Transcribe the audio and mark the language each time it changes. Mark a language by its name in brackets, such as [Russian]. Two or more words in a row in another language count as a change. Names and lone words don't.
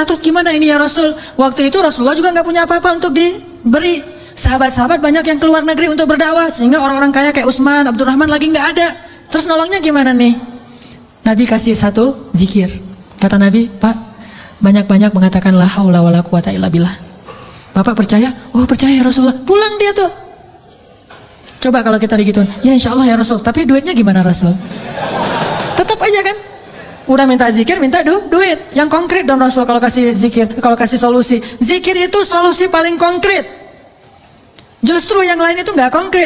[Indonesian] Terus gimana ini ya Rasul? Waktu itu Rasulullah juga nggak punya apa-apa untuk diberi. Sahabat-sahabat banyak yang keluar negeri untuk berdakwah, sehingga orang-orang kaya kayak Utsman, Abdurrahman lagi nggak ada. Terus nolongnya gimana nih? Nabi kasih satu zikir. Kata Nabi, Pak, banyak-banyak mengatakan [Arabic] لا حول ولا قوة إلا بالله. [Indonesian] Bapak percaya? Oh percaya ya Rasulullah. Pulang dia tuh. Coba kalau kita digituin, ya [Arabic] إن شاء الله يا رسول. [Indonesian] Tapi duitnya gimana Rasul? Tetap aja kan? Udah minta zikir, minta duit. Yang konkret dong Rasul kalau kasih zikir, kalau kasih solusi. Zikir itu solusi paling konkret. Justru yang lain itu nggak konkret.